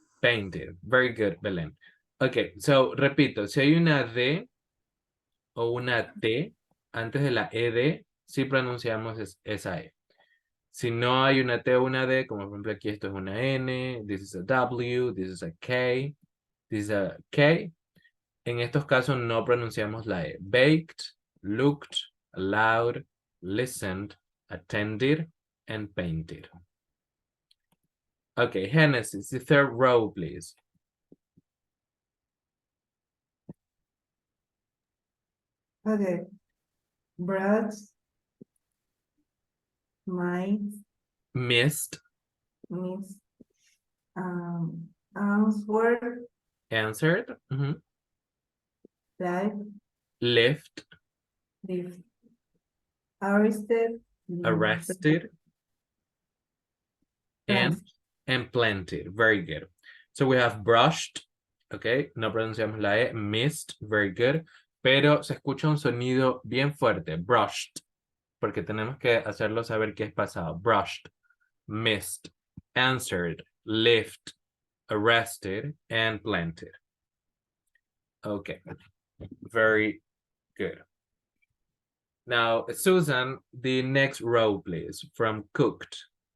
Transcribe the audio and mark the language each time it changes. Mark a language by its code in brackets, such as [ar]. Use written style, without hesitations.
[es] Painted. [en] Very good, Belén. [es] Okay, so repito, si hay una D o una T antes de la ED, sí pronunciamos esa E. Si no hay una T o una D, como por ejemplo aquí esto es una N, [en] this is a W, this is a K, this is a K. [es] En estos casos no pronunciamos la E. [en] Baked, looked, allowed, listened, attended, and painted. Okay, Genesis, the third row, please. Okay. Brought, might, Missed, miss, answer, answered, life, left, live, arrested, arrested, and planted. Very good. So we have brushed, [es] okay, no pronunciamos la E, missed, very good, pero se escucha un sonido bien fuerte, brushed, porque tenemos que hacerlo saber qué es pasado. [en] Brushed, missed, answered, left, arrested, and planted. Okay, very good. Now, Susan, the next row, please, from cooked.